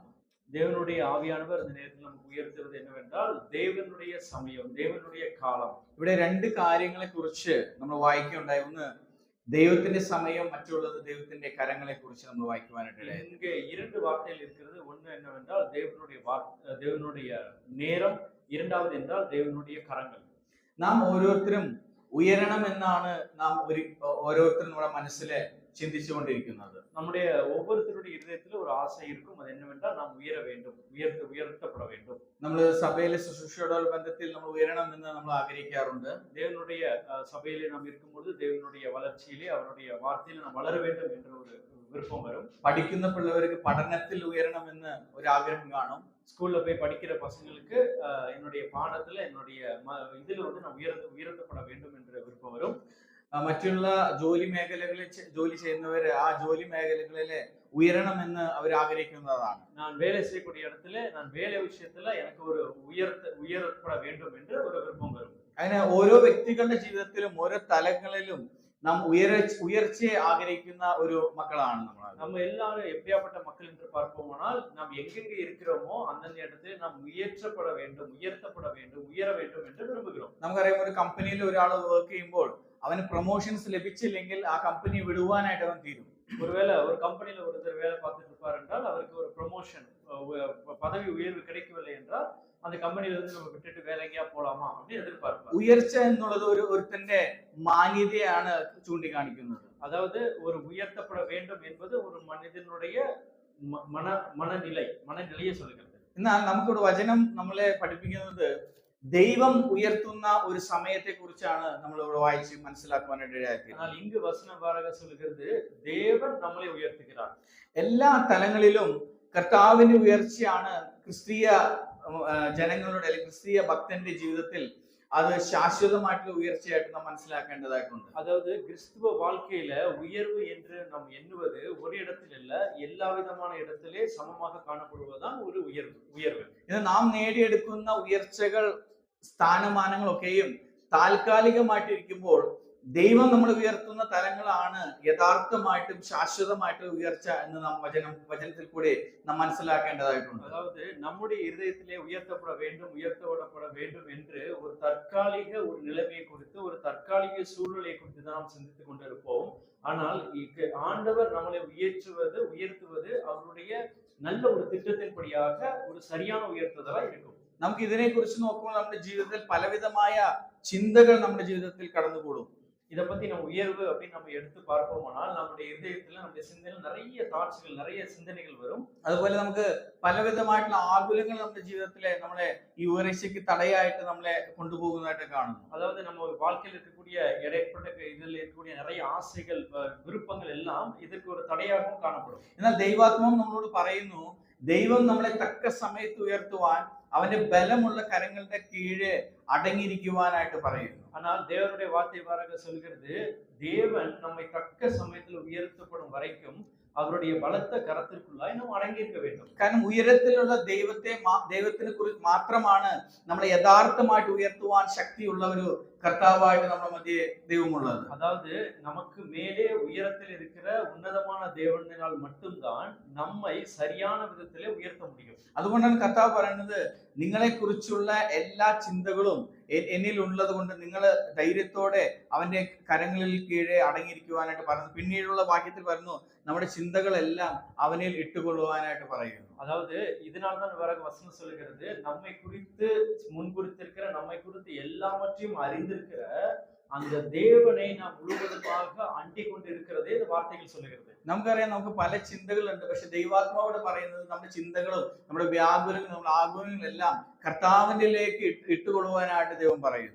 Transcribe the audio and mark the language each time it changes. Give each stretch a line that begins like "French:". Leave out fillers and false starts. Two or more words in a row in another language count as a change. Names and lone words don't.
Tamil: தேவனுடைய ஆவியானவர் இந்த நேரத்தில் நமக்கு உயர்த்துவது என்னவென்றால் தேவனுடைய சமயம், தேவனுடைய காலம்.
Malayalam: ഇവിടെ രണ്ട് കാര്യങ്ങളെ കുറിച്ച് നമ്മൾ വായിക്കുകയുണ്ടായി. ഒന്ന് ദൈവത്തിന്റെ സമയം, മറ്റുള്ളത് ദൈവത്തിന്റെ കരങ്ങളെ കുറിച്ച് നമ്മൾ വായിക്കുവാനായിട്ട്
Tamil: இங்கே 2 வார்த்தைகள் இருக்கிறது. ஒன்று என்னவென்றால் தேவனுடைய நேரம், இரண்டாவது என்றால் தேவனுடைய கரங்கள்.
Malayalam: നാം ഓരോരുത്തരും ഉയരണം എന്നാണ് നാം ഓരോരുത്തരും നമ്മുടെ മനസ്സിൽ ചിന്തിച്ചുകൊണ്ടിരിക്കുന്നത്.
Tamil: நம்முடைய ஒவ்வொருத்தருடைய இதயத்தில் ஒரு ஆசை இருக்கும். அது என்னவென்றால் நாம் உயர வேண்டும், உயர்த்தப்பட வேண்டும்.
Malayalam: നമ്മൾ സഭയിലെ ശുശ്രൂഷയോടുള്ള ബന്ധത്തിൽ നമ്മൾ ഉയരണം എന്ന് നമ്മൾ ആഗ്രഹിക്കാറുണ്ട്.
Tamil: தேவனுடைய சபையிலே நாம் இருக்கும்போது தேவனுடைய வளர்ச்சியிலே அவருடைய வார்த்தையிலே நாம் வளர வேண்டும் என்ற ஒரு விருப்பம் வரும்.
Malayalam: പഠിക്കുന്ന പിള്ളേർക്ക് പഠനത്തിൽ ഉയരണം എന്ന് ഒരു ആഗ്രഹം കാണും.
Tamil: ஸ்கூல்ல போய் படிக்கிற பசங்களுக்கு என்னுடைய பாடத்துல என்னுடைய இதுல வந்து நான் உயர்த்தப்பட வேண்டும் என்ற விருப்பம் வரும்.
Malayalam: മറ്റുള്ള ജോലി മേഖലകളിൽ ജോലി ചെയ്യുന്നവര് ആ ജോലി മേഖലകളിലെ ഉയരണമെന്ന് അവർ ആഗ്രഹിക്കുന്നതാണ്.
Tamil: நான் வேலை செய்யக்கூடிய இடத்துல நான் வேலை விஷயத்துல எனக்கு ஒரு உயர்த்தப்பட வேண்டும் என்று ஒரு விருப்பம் வரும்.
Malayalam: അങ്ങനെ ഓരോ വ്യക്തികളുടെ ജീവിതത്തിലും ഓരോ തലങ്ങളിലും നാം ഉയർച്ചയെ ആഗ്രഹിക്കുന്ന ഒരു മക്കളാണ്
Tamil: நம்ம எல்லாரும் எப்படியாப்பட்ட மக்கள் என்று பார்ப்போமானால் நாம் எங்கெங்க இருக்கிறோமோ அந்தந்த இடத்துல நாம் உயர்த்தப்பட வேண்டும், உயர வேண்டும் என்று விரும்புகிறோம்.
Malayalam: നമുക്കറിയാം, ഒരു കമ്പനിയിൽ ഒരാൾ വർക്ക് ചെയ്യുമ്പോൾ അവന് പ്രൊമോഷൻസ് ലഭിച്ചില്ലെങ്കിൽ ആ കമ്പനി വിടുവാനായിട്ട് അവൻ തീരും.
Tamil: ஒருவேளை ஒரு கம்பெனில ஒருத்தர் வேலை பார்த்துட்டு இருப்பார் என்றால் அவருக்கு ஒரு ப்ரொமோஷன், பதவி உயர்வு கிடைக்கவில்லை என்றால் அந்த கம்பெனில இருந்து நம்ம விட்டுட்டு வேற எங்கேயா போலாமா அப்படின்னு எதிர்பார்ப்பார்.
Malayalam: ഉയർച്ച എന്നുള്ളത് ഒരുത്തന്റെ മാന്യതയാണ് ചൂണ്ടിക്കാണിക്കുന്നത്.
Tamil: அதாவது ஒரு உயர்த்தப்பட வேண்டும் என்பது ஒரு மனிதனுடைய மனநிலையை சொல்லுகிறது.
Malayalam: എന്നാൽ നമുക്കൊരു വചനം നമ്മളെ പഠിപ്പിക്കുന്നത് ദൈവം ഉയർത്തുന്ന ഒരു സമയത്തെ കുറിച്ചാണ് നമ്മൾ ഇവിടെ വായിച്ച് മനസ്സിലാക്കുവാനായിട്ട് ഇടയാക്കി. എന്നാൽ ഇങ്ങ് വചനഭാരക
Tamil: சொல்லுகிறது தேவன் நம்மை உயர்த்துகிறார்.
Malayalam: എല്ലാ തലങ്ങളിലും കർത്താവിന്റെ ഉയർച്ചയാണ് ക്രിസ്തീയ ജനങ്ങളുടെ അല്ലെങ്കിൽ ക്രിസ്തീയ ഭക്തന്റെ ജീവിതത്തിൽ
Tamil: அது சாஸ்வதமாയിട്ടുള്ള உயர்ச்சியாയിട്ട്
Malayalam: നാം മനസ്സിലാക്കേണ്ടതായിട്ടുണ്ട്.
Tamil: அதாவது கிறிஸ்துவ வாழ்க்கையில உயர்வு என்று நாம் எண்ணுவது ஒரு இடத்தில் அல்ல, எல்லா விதமான இடத்திலே சமமாக காணப்படுவதுதான் ஒரு உயர்வு.
Malayalam: ഇത് നാം നേടിയെടുക്കുന്ന ഉയർച്ചകൾ സ്ഥാനമാനങ്ങളൊക്കെയും താൽക്കാലികമായിട്ടിരിക്കുമ്പോൾ ദൈവം നമ്മൾ ഉയർത്തുന്ന തലങ്ങളാണ് യഥാർത്ഥമായിട്ടും ശാശ്വതമായിട്ടും ഉയർച്ച എന്ന് നാം വചനത്തിൽ കൂടി നാം മനസ്സിലാക്കേണ്ടതായിട്ടുണ്ട്.
Tamil: அதாவது நம்முடைய இதயத்திலே உயர்த்தப்பட வேண்டும் என்று ஒரு தற்காலிக ஒரு நிலைமையை குறித்து, ஒரு தற்காலிக சூழ்நிலையை குறித்து தான் நாம் சிந்தித்துக் கொண்டிருப்போம். ஆனால் ஆண்டவர் நம்மளை உயர்த்துவது அவருடைய நல்ல ஒரு திட்டத்தின்படியாக ஒரு சரியான உயர்த்துதலா இருக்கும்.
Malayalam: നമുക്ക് ഇതിനെ കുറിച്ച് നോക്കുമ്പോൾ നമ്മുടെ ജീവിതത്തിൽ പലവിധമായ ചിന്തകൾ നമ്മുടെ ജീവിതത്തിൽ കടന്നുകൂടും.
Tamil: இதை பத்தி நம்ம உயர்வு அப்படின்னு நம்ம எடுத்து பார்ப்போமானால் நம்முடைய இதயத்துல நம்முடைய சிந்தனையில் நிறைய தாட்ஸ்கள், நிறைய சிந்தனைகள் வரும்.
Malayalam: അതുപോലെ നമുക്ക് പലവിധമായിട്ടുള്ള ആകുലങ്ങൾ നമ്മുടെ ജീവിതത്തിലെ നമ്മളെ ഈ ഉയർച്ചയ്ക്ക് തടയായിട്ട് നമ്മളെ കൊണ്ടുപോകുന്നതായിട്ട് കാണുന്നു.
Tamil: அதாவது நம்ம வாழ்க்கையில் இருக்கக்கூடிய இடைப்பட்ட இதில் இருக்கக்கூடிய நிறைய ஆசைகள், விருப்பங்கள் எல்லாம் இதற்கு ஒரு தடையாகவும் காணப்படும்.
Malayalam: എന്നാൽ ദൈവാത്മാവ് നമ്മളോട് പറയുന്നു, ദൈവം നമ്മളെ തക്ക സമയത്ത് ഉയർത്തുവാൻ അവന്റെ ബലമുള്ള കരങ്ങളുടെ കീഴെ അടങ്ങിയിരിക്കുവാനായിട്ട് പറയുന്നു.
Tamil: ஆனால் தேவனுடைய வார்த்தை வாராக சொல்கிறது, தேவன் நம்மை தக்க சமயத்தில் உயர்த்தப்படும் வரைக்கும் அவருடைய பலத்த கரத்திற்குள்ளாய் நாம் அடங்கியிருக்க வேண்டும்.
Malayalam: കാരണം ഉയരത്തിലുള്ള ദൈവത്തിന് കുറിച്ച് മാത്രമാണ് നമ്മളെ യഥാർത്ഥമായിട്ട് ഉയർത്തുവാൻ ശക്തിയുള്ള ഒരു കർത്താവായിട്ട് നമ്മുടെ മധ്യേ ദൈവമുള്ളത്.
Tamil: அதாவது நமக்கு மேலே உயரத்தில் இருக்கிற உன்னதமான தேவனால் மட்டும்தான் நம்மை சரியான விதத்திலே உயர்த்த முடியும்.
Malayalam: അതുകൊണ്ടാണ് കർത്താവ് പറയുന്നത്, നിങ്ങളെ കുറിച്ചുള്ള എല്ലാ ചിന്തകളും എന്നിൽ ഉള്ളത് കൊണ്ട് നിങ്ങൾ ധൈര്യത്തോടെ അവന്റെ കരങ്ങളിൽ കീഴെ അടങ്ങിയിരിക്കുവാനായിട്ട് പറയുന്നു. പിന്നീടുള്ള വാക്യത്തിൽ പറയുന്നു, നമ്മുടെ ചിന്തകളെല്ലാം അവനിൽ ഇട്ടുകൊള്ളുവാനായിട്ട് പറയുന്നു.
Tamil: அதாவது இதனால்தான் வேற வசனம் சொல்லுகிறது, நம்மை குறித்து முன்குறித்திருக்கிற, நம்மை குறித்து எல்லாவற்றையும் அறிந்திருக்கிற அந்த தேவனை நாம் முழுவதுமாக அண்டி கொண்டிருக்கிறதே இந்த வார்த்தைகள் சொல்லுகிறது.
Malayalam: നമുക്കറിയാം, നമുക്ക് പല ചിന്തകളുണ്ട്. പക്ഷെ ദൈവാത്മാവോട് പറയുന്നത് നമ്മുടെ ചിന്തകളും നമ്മുടെ വ്യാകുലങ്ങളും നമ്മുടെ ആകുലങ്ങളും എല്ലാം കർത്താവിലേക്ക് ഇട്ടുകൊള്ളുവാനായിട്ട് ദൈവം പറയുന്നു.